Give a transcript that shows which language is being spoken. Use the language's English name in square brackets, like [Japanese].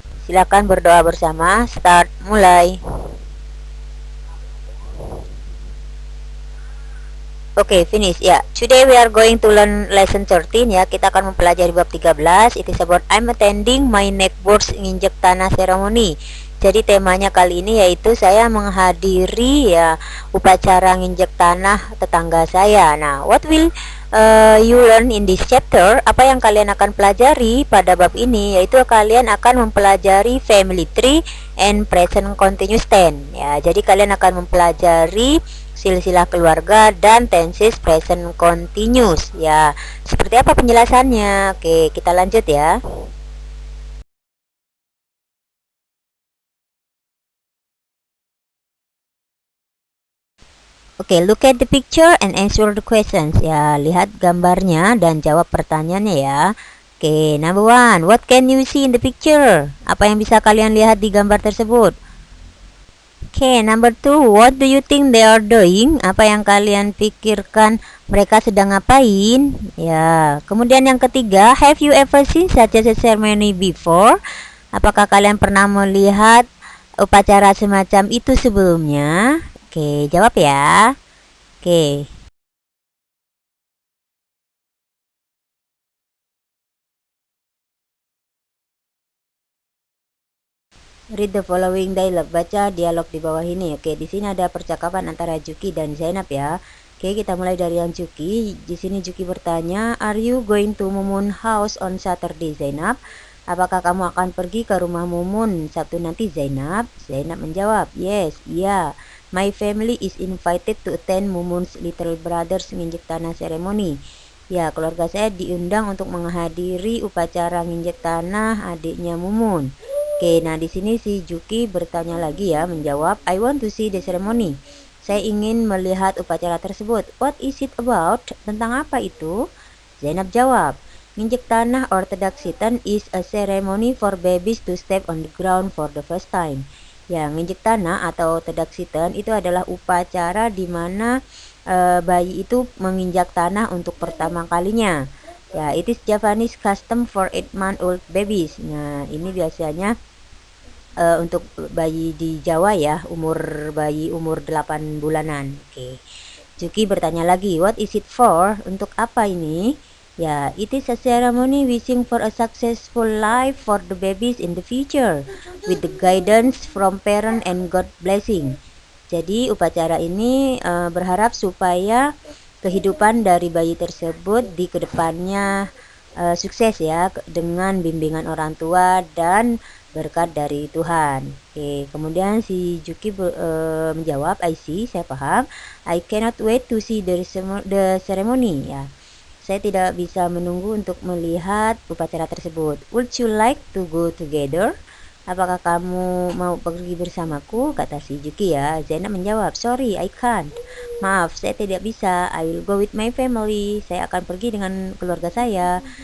[Indonesian] Silakan berdoa bersama. Start, mulai. [English] Oke, finish ya. Today we are going to learn lesson 13 ya. [Indonesian] Kita akan mempelajari bab 13. [English] It is about I'm attending my neckboards nginjek tanah ceremony. [Indonesian] Jadi temanya kali ini yaitu saya menghadiri ya upacara nginjek tanah tetangga saya. [English] Nah, what will you learn in this chapter? [Indonesian] Apa yang kalian akan pelajari pada bab ini yaitu kalian akan mempelajari [English] family tree and present continuous tense [Indonesian] ya. Jadi kalian akan mempelajari silsilah keluarga dan tenses present continuous ya. Seperti apa penjelasannya? Oke, kita lanjut ya. [English] Oke, look at the picture and answer the questions ya. [Indonesian] Lihat gambarnya dan jawab pertanyaannya ya. [English] Oke, number one, what can you see in the picture? [Indonesian] Apa yang bisa kalian lihat di gambar tersebut? [English] Oke, number two, what do you think they are doing? [Indonesian] Apa yang kalian pikirkan mereka sedang ngapain? Ya, kemudian yang ketiga, [English] have you ever seen such a ceremony before? [Indonesian] Apakah kalian pernah melihat upacara semacam itu sebelumnya? Oke, jawab ya. Oke. [English] Read the following dialogue. [Indonesian] Baca dialog di bawah ini. Oke, di sini ada percakapan antara Juki dan Zainab ya. Oke, kita mulai dari yang Juki. Di sini Juki bertanya, [English] "Are you going to Mumun house on Saturday, Zainab?" [Indonesian] Apakah kamu akan pergi ke rumah Mumun Sabtu nanti, Zainab? Zainab menjawab, "Yes, iya. [English] My family is invited to attend Mumun's little brother's nginjek tanah ceremony." [Indonesian] Ya, keluarga saya diundang untuk menghadiri upacara nginjek tanah adiknya Mumun. Oke, nah di sini si Juki bertanya lagi ya, menjawab, [English] "I want to see the ceremony." [Indonesian] Saya ingin melihat upacara tersebut. [English] "What is it about?" [Indonesian] Tentang apa itu? [English] Zainab jawab, "Nginjek tanah or tedaksitan is a ceremony for babies to step on the ground for the first time." [Indonesian] Ya, nginjek tanah atau tedaksitan itu adalah upacara di mana bayi itu menginjak tanah untuk pertama kalinya. [English] Ya, it is Japanese custom for 8-month-old babies. [Indonesian] Nah, ini biasanya untuk bayi di Jawa ya, bayi umur 8 bulanan. Oke. Juki bertanya lagi, [English] "What is it for?" [Indonesian] Untuk apa ini? [English] Ya, it is a ceremony wishing for a successful life for the babies in the future with the guidance from parent and God blessing. [Indonesian] Jadi upacara ini berharap supaya kehidupan dari bayi tersebut di kedepannya sukses ya dengan bimbingan orang tua dan berkat dari Tuhan. Oke, kemudian si Juki menjawab, [English] "I see, [Indonesian] saya paham. [English] I cannot wait to see the ceremony." Ya. [Indonesian] Saya tidak bisa menunggu untuk melihat upacara tersebut. [English] "Would you like to go together?" [Indonesian] Apakah kamu mau pergi bersamaku? Kata si Juki ya. Zainab menjawab, [English] "Sorry, I can't." [Indonesian] Maaf, saya tidak bisa. [English] "I will go with my family." [Indonesian] Saya akan pergi dengan keluarga saya.